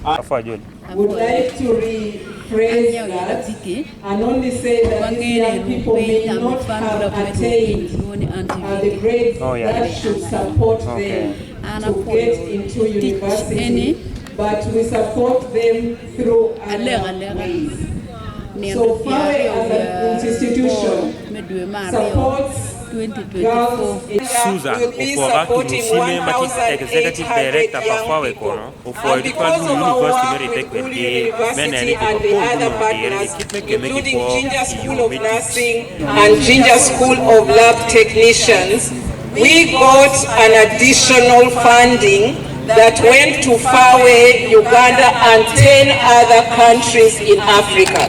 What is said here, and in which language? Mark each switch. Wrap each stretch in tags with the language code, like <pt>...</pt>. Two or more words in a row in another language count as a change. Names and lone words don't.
<en>I would like to rephrase that and only say that these young people may not have attained the grades that should support them to get into university, but we support them through other ways. So far as an institution supports Susan Ofora Kumusime Matic Executive Director Pafawe Kono, Ofora University Meritech Menani including Ginger School of Nursing and Ginger School of Lab Technicians, we got an additional funding that went to Fawe, Uganda and 10 other countries in Africa.</en>